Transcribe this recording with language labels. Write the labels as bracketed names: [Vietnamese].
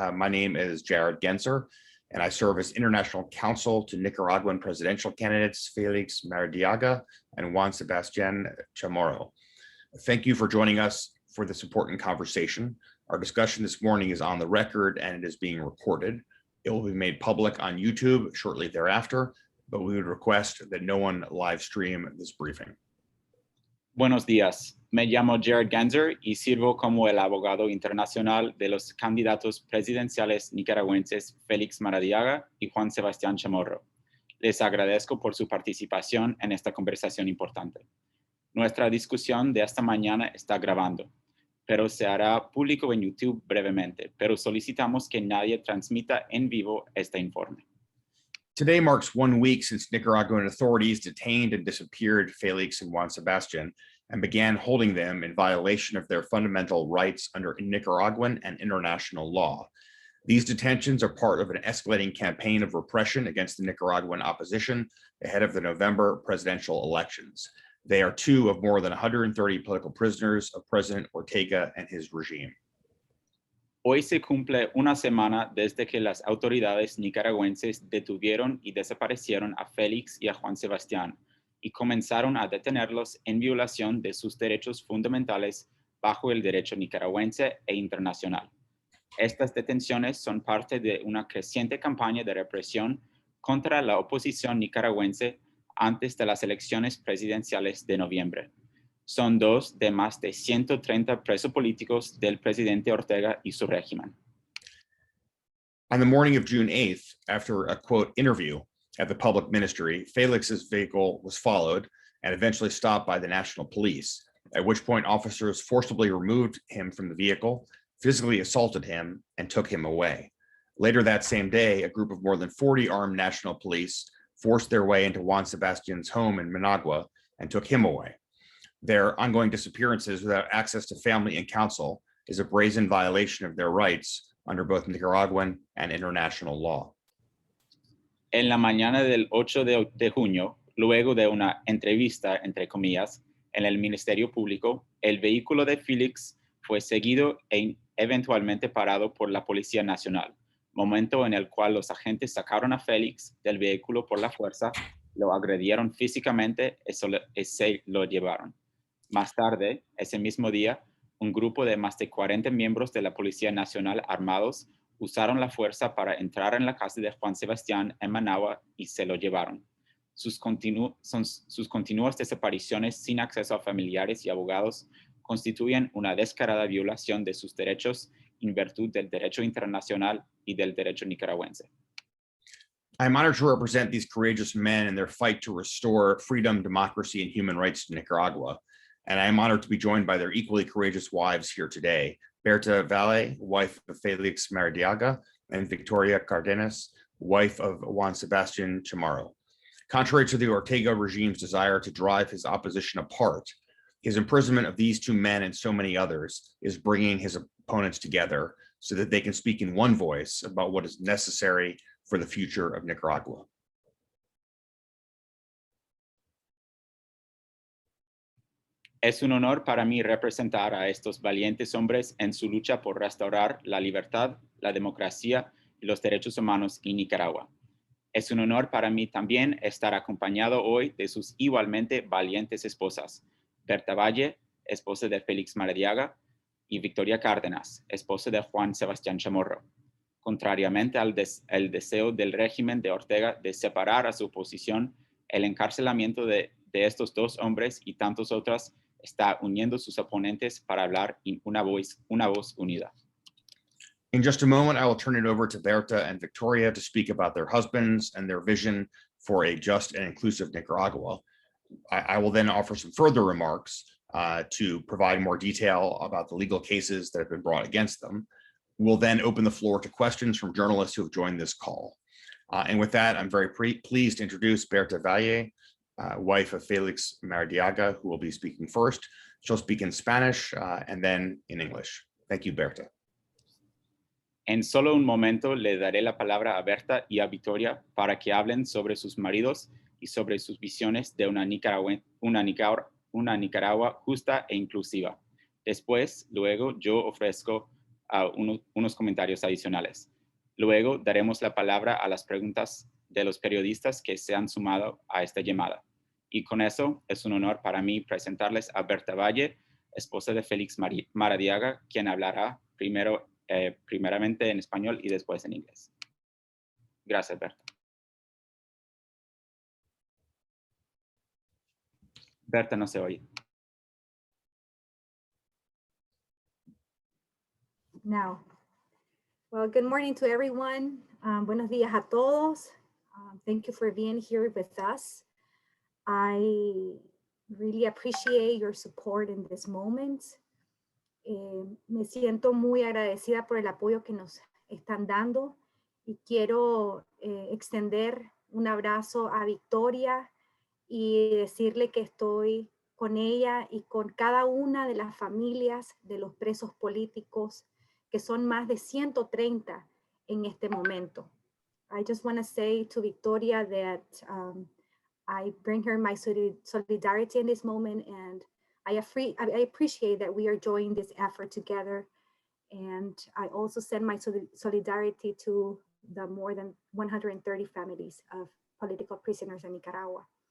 [English] My name is Jared Genser, and I serve as international counsel to Nicaraguan presidential candidates Félix Maradiaga and Juan Sebastián Chamorro. Thank you for joining us for this important conversation. Our discussion this morning is on the record and it is being recorded. It will be made public on YouTube shortly thereafter, but we would request that no one live stream this briefing. [Spanish] Buenos días. Me llamo Jared Genser y sirvo como el abogado internacional de los candidatos presidenciales nicaragüenses Félix Maradiaga y Juan Sebastián Chamorro. Les agradezco por su participación en esta conversación importante. Nuestra discusión de esta mañana está grabando, pero se hará público en YouTube brevemente, pero solicitamos que nadie transmita en vivo este informe. [English] Today marks 1 week since Nicaraguan authorities detained and disappeared Félix and Juan Sebastián and began holding them in violation of their fundamental rights under Nicaraguan and international law. These detentions are part of an escalating campaign of repression against the Nicaraguan opposition ahead of the November presidential elections. They are two of more than 130 political prisoners of President Ortega and his regime. [Spanish] Hoy se cumple una semana desde que las autoridades nicaragüenses detuvieron y desaparecieron a Félix y a Juan Sebastián y comenzaron a detenerlos en violación de sus derechos fundamentales bajo el derecho nicaragüense e internacional. Estas detenciones son parte de una creciente campaña de represión contra la oposición nicaragüense antes de las elecciones presidenciales de noviembre. Son dos de más de 130 presos políticos del presidente Ortega y su régimen. [English] On the morning of June 8th, after a quote interview at the public ministry, Félix's vehicle was followed and eventually stopped by the National Police, at which point officers forcibly removed him from the vehicle, physically assaulted him, and took him away. Later that same day, a group of more than 40 armed National Police forced their way into Juan Sebastián's home in Managua and took him away. Their ongoing disappearances without access to family and counsel is a brazen violation of their rights under both Nicaraguan and international law. [Spanish] En la mañana del 8 de junio, luego de una entrevista, entre comillas, en el Ministerio Público, el vehículo de Félix fue seguido e eventualmente parado por la Policía Nacional, momento en el cual los agentes sacaron a Félix del vehículo por la fuerza, lo agredieron físicamente y se lo llevaron. Más tarde, ese mismo día, un grupo de más de 40 miembros de la Policía Nacional armados usaron la fuerza para entrar en la casa de Juan Sebastián en Managua y se lo llevaron. Sus continuas desapariciones sin acceso a familiares y abogados constituyen una descarada violación de sus derechos en virtud del derecho internacional y del derecho nicaragüense. [English] I'm honored to represent these courageous men in their fight to restore freedom, democracy, and human rights to Nicaragua. And I am honored to be joined by their equally courageous wives here today, Berta, Valle, wife of Félix Maradiaga, and Victoria Cárdenas, wife of Juan Sebastián Chamorro. Contrary to the Ortega regime's desire to drive his opposition apart, his imprisonment of these two men and so many others is bringing his opponents together so that they can speak in one voice about what is necessary for the future of Nicaragua. [Spanish] Es un honor para mí representar a estos valientes hombres en su lucha por restaurar la libertad, la democracia y los derechos humanos en Nicaragua. Es un honor para mí también estar acompañado hoy de sus igualmente valientes esposas, Berta Valle, esposa de Félix Maradiaga, y Victoria Cárdenas, esposa de Juan Sebastián Chamorro. Contrariamente al deseo del régimen de Ortega de separar a su oposición, el encarcelamiento de estos dos hombres y tantos otros está uniendo sus oponentes para hablar en una voz unida. [English] In just a moment, I will turn it over to Berta and Victoria to speak about their husbands and their vision for a just and inclusive Nicaragua. I will then offer some further remarks to provide more detail about the legal cases that have been brought against them. We'll then open the floor to questions from journalists who have joined this call. And with that, I'm very pleased to introduce Berta Valle, wife of Félix Maradiaga, who will be speaking first. She'll speak in Spanish and then in English. Thank you, Berta. [Spanish] En solo un momento le daré la palabra a Berta y a Victoria para que hablen sobre sus maridos y sobre sus visiones de una Nicaragua justa e inclusiva. Luego yo ofrezco unos comentarios adicionales. Luego daremos la palabra a las preguntas de los periodistas que se han sumado a esta llamada. Y con eso es un honor para mí presentarles a Berta Valle, esposa de Félix Maradiaga, quien hablará primeramente en español y después en inglés. Gracias, Berta. Berta no se oye. [English] Now, well, good morning to everyone. [Spanish] Buenos días a todos. [English] Thank you for being here with us. I really appreciate your support in this moment. [Spanish] Me siento muy agradecida por el apoyo que nos están dando y quiero extender un abrazo a Victoria y decirle que estoy con ella y con cada una de las familias de los presos políticos, que son más de 130 en este momento. [English] I just want to say to Victoria that I bring her my solidarity in this moment, and I appreciate that we are joining this effort together. And I also send my solidarity to the more than 130 families of political prisoners in Nicaragua.